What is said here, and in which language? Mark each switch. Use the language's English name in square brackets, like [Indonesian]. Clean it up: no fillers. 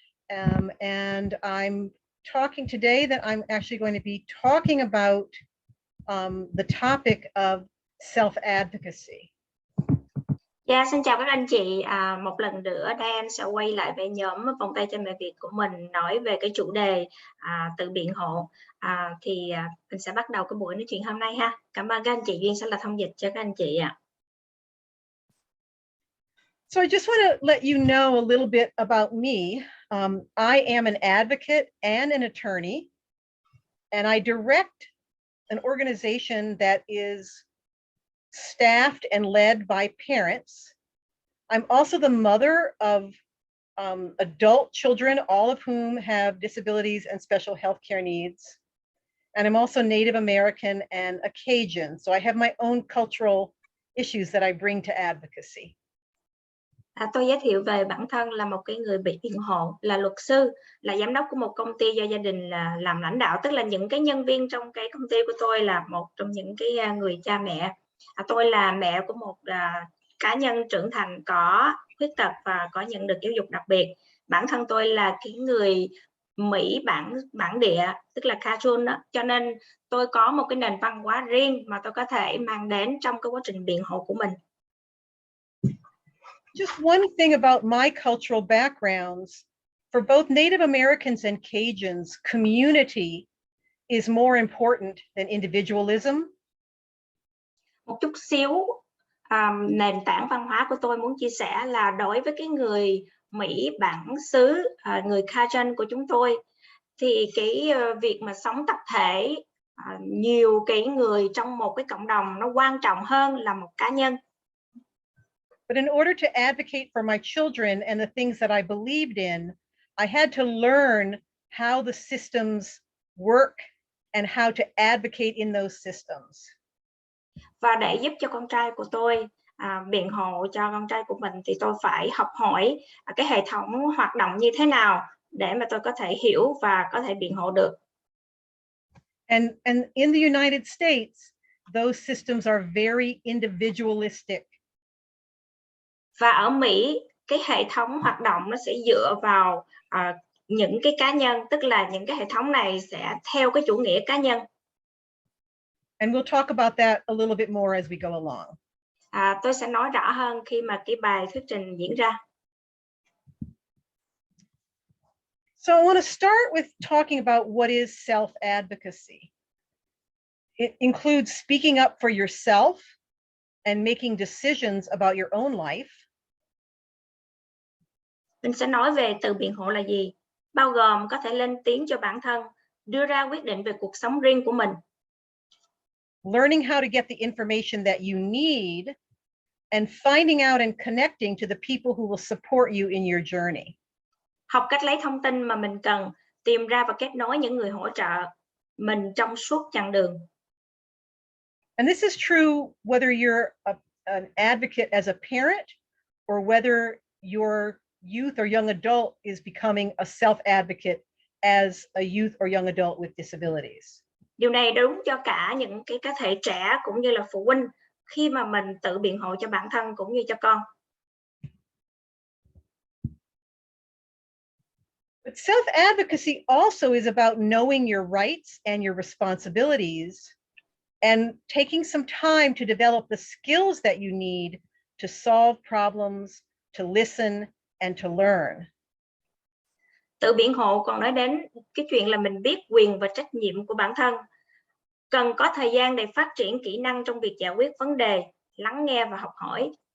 [English] And I'm talking today that I'm actually going to be talking about the topic of self-advocacy. [Vietnamese] Yeah, xin chào các anh chị. Một lần nữa đây em sẽ quay lại về nhóm vòng tay cha mẹ Việt của mình, nói về cái chủ đề tự biện hộ. Mình sẽ bắt đầu cái buổi nói chuyện hôm nay ha. Cảm ơn các anh chị. Duyên sẽ là thông dịch cho các anh chị ạ. [English] So I just want to let you know a little bit about me. I am an advocate and an attorney, and I direct an organization that is staffed and led by parents. I'm also the mother of adult children, all of whom have disabilities and special healthcare needs. And I'm also Native American and a Cajun, so I have my own cultural issues that I bring to advocacy. [Vietnamese] Tôi giới thiệu về bản thân là một cái người bị biện hộ, là luật sư, là giám đốc của một công ty do gia đình là làm lãnh đạo, tức là những cái nhân viên trong cái công ty của tôi là một trong những cái người cha mẹ. Tôi là mẹ của một cá nhân trưởng thành có khuyết tật và có nhận được giáo dục đặc biệt. Bản thân tôi là cái người Mỹ bản địa, tức là Cajun đó, cho nên tôi có một cái nền văn hóa riêng mà tôi có thể mang đến trong cái quá trình biện hộ của mình. [English] Just one thing about my cultural backgrounds, for both Native Americans and Cajuns, community is more important than individualism. [Vietnamese] Một chút xíu nền tảng văn hóa của tôi muốn chia sẻ là đối với cái người Mỹ bản xứ, người Cajun của chúng tôi, thì cái việc mà sống tập thể, nhiều cái người trong một cái cộng đồng nó quan trọng hơn là một cá nhân. [English] But in order to advocate for my children and the things that I believed in, I had to learn how the systems work and how to advocate in those systems. [Vietnamese] Và để giúp cho con trai của tôi, biện hộ cho con trai của mình, thì tôi phải học hỏi cái hệ thống hoạt động như thế nào để mà tôi có thể hiểu và có thể biện hộ được. [English] And in the United States, those systems are very individualistic. [Vietnamese] Và ở Mỹ, cái hệ thống hoạt động nó sẽ dựa vào những cái cá nhân, tức là những cái hệ thống này sẽ theo cái chủ nghĩa cá nhân. [English] And we'll talk about that a little bit more as we go along. [Vietnamese] Tôi sẽ nói rõ hơn khi mà cái bài thuyết trình diễn ra. [English] So I want to start with talking about what is self-advocacy. It includes speaking up for yourself and making decisions about your own life. [Vietnamese] Mình sẽ nói về từ biện hộ là gì, bao gồm có thể lên tiếng cho bản thân, đưa ra quyết định về cuộc sống riêng của mình. [English] Learning how to get the information that you need and finding out and connecting to the people who will support you in your journey. [Vietnamese] Học cách lấy thông tin mà mình cần, tìm ra và kết nối những người hỗ trợ mình trong suốt chặng đường. [English] And this is true whether you're an advocate as a parent or whether your youth or young adult is becoming a self-advocate as a youth or young adult with disabilities. [Vietnamese] Điều này đúng cho cả những cái cá thể trẻ cũng như là phụ huynh khi mà mình tự biện hộ cho bản thân cũng như cho con. [English] But self-advocacy also is about knowing your rights and your responsibilities and taking some time to develop the skills that you need to solve problems, to listen, and to learn. [Vietnamese] Tự biện hộ còn nói đến cái chuyện là mình biết quyền và trách nhiệm của bản thân, cần có thời gian để phát triển kỹ năng trong việc giải quyết vấn đề, lắng nghe và học hỏi.